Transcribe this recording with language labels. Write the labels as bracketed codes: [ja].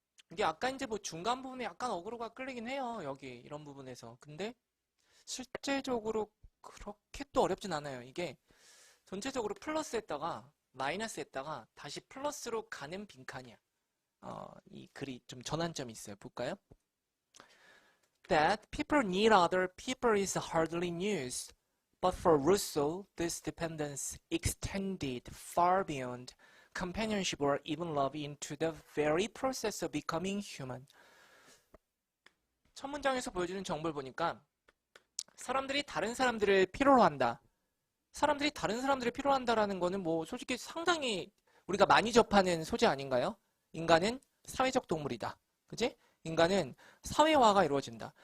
[ko] 이게 아까 이제 뭐 중간 부분에 약간 어그로가 끌리긴 해요. 여기 이런 부분에서. 근데 실제적으로 그렇게 또 어렵진 않아요. 이게 전체적으로 플러스 했다가 마이너스 했다가 다시 플러스로 가는 빈칸이야. 이 글이 좀 전환점이 있어요. 볼까요? [en] That people need other people is hardly news. But for Rousseau, this dependence extended far beyond companionship or even love into the very process of becoming human. [ko] 첫 문장에서 보여주는 정보를 보니까 사람들이 다른 사람들을 필요로 한다. 사람들이 다른 사람들을 필요로 한다라는 거는 뭐 솔직히 상당히 우리가 많이 접하는 소재 아닌가요? 인간은 사회적 동물이다. 그지? 인간은 사회화가 이루어진다.